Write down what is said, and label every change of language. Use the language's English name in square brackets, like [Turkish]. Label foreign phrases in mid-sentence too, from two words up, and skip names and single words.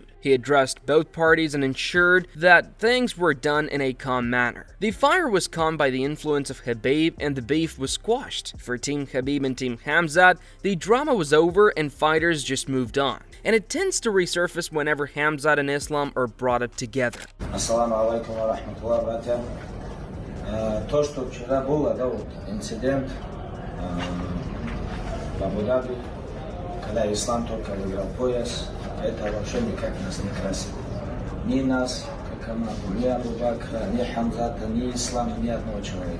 [English] He addressed both parties and ensured that things were done in a calm manner. The fire was calmed by the influence of Khabib and the beef was squashed. For Team Khabib and Team Khamzat, the drama was over and fighters just moved on. And it tends to resurface whenever Khamzat and Islam are brought up together. [Arabic] السلام عليكم ورحمة الله وبركاته. [Russian] То, что вчера было, да, вот инцидент в Абу-Даби, когда Ислам только выиграл пояс, это вообще никак нас не красит. Ни нас, как команду, ни Абу Бакра, ни Хамзата, ни Ислама, ни одного человека.